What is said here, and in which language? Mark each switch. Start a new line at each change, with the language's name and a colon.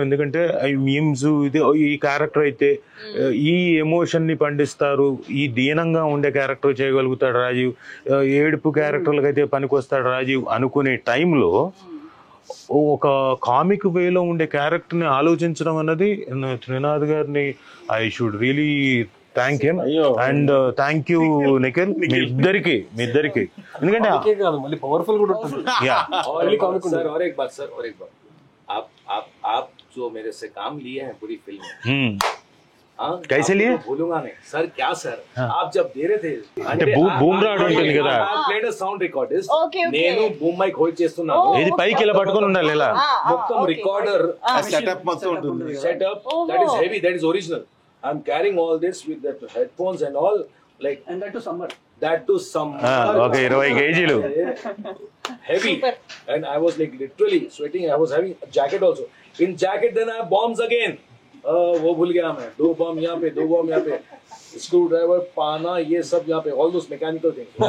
Telugu: ఎందుకంటే మీమ్స్ ఇది ఈ క్యారెక్టర్ అయితే ఈ ఎమోషన్ని పండిస్తారు, ఈ దీనంగా ఉండే క్యారెక్టర్ చేయగలుగుతాడు రాజీవ్, ఏడుపు క్యారెక్టర్లకు అయితే పనికొస్తాడు రాజీవ్ అనుకునే టైంలో ఒక కామిక్ వేలో ఉండే క్యారెక్టర్ని ఆలోచించడం అన్నది త్రినాథ్ గారిని
English: I should really thank him and thank you Nikhil.
Telugu: మీ ఇద్దరికి ఎందుకంటే మళ్ళీ పవర్ఫుల్ కూడా ఉంటుంది.
Hindi: सर और एक बात आप जो मेरे से काम लिए हैं पूरी फिल्म में, कैसे लिए भूलूंगा नहीं सर. क्या सर आप जब दे रहे थे
Telugu: అంటే బూమ్రాడ్ ఉంటుంది కదా, ప్లేడ్ సౌండ్ రికార్డర్స్, నేను బూమ్ మైక్ హోల్డ్ చేస్తున్నాను. ఇది పైకి ఇలా పట్టుకొని ఉండాలి ఇలా మొత్తం రికార్డర్ సెటప్ మొత్తం ఉంటుంది.
English: Setup that is heavy, that is original. I am carrying all this with that headphones and all like and that to some okay 20 kg heavy. And I was like literally sweating. I was having a jacket also. In jacket then I have bombs again.
Hindi: वो भूल गया मैं. 2 बम यहाँ पे, 2 बम यहाँ पे, screw driver पाना, ये सब यहाँ पे,
English: all those mechanical things.